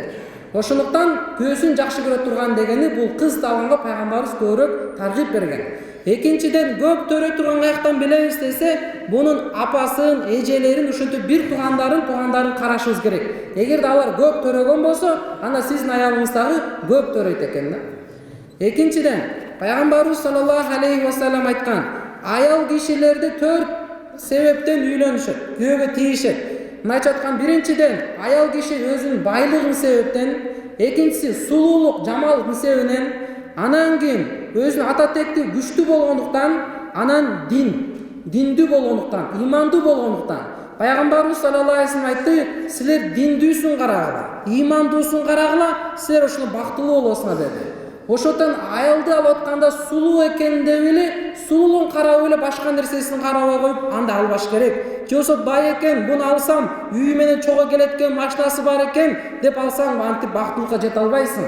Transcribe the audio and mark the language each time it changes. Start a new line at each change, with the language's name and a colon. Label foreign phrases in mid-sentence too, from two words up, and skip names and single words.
Kyrgyz: Ошондуктан күйөөсүн жакшы көрө турган дегени бул кызды алганга пайгамбарыбыз көбүрөөк таргип берген. Экинчиден, көп төрөй турган каяктан билебиз десе, бунун апасын, эжелерин, ошентип бир туугандарын карашыбыз керек. Эгерде алар көп төрөгөн болсо, анда сиздин аялыңыз дагы көп төрөйт экен да. Экинчиден, пайгамбарыбыз
Arabic: صلى الله عليه وسلم
Kyrgyz: айткан: аял кишилерди 4 себептен үйлөнүшөт, күйөөгө тийишет. Мына айтып аткан: биринчиден, аял киши өзүнүн байлыгын себептен, экинчиси сулуулук, жамалдын себебинен, анан кийин өзүнүн ата текти күчтүү болгондуктан, анан диндүү болгондуктан, имандуу болгондуктан. Пайгамбарыбыз
Arabic: صلى الله عليه وسلم
Kyrgyz: айтты: силер диндүүсүн карагыла, имандуусун карагыла, силер ошондо бактылуу болосуңар деди. Ошондон аялды алып атканда сулуу экенин деп эле, сулуулугун карап эле башка нерсесин карабай коюп, анда албаш керек. Же болсо бай экен, буну алсам, үйү менен чогуу келет экен, машинасы бар экен деп алсаң, антип бактылыкка жете албайсың.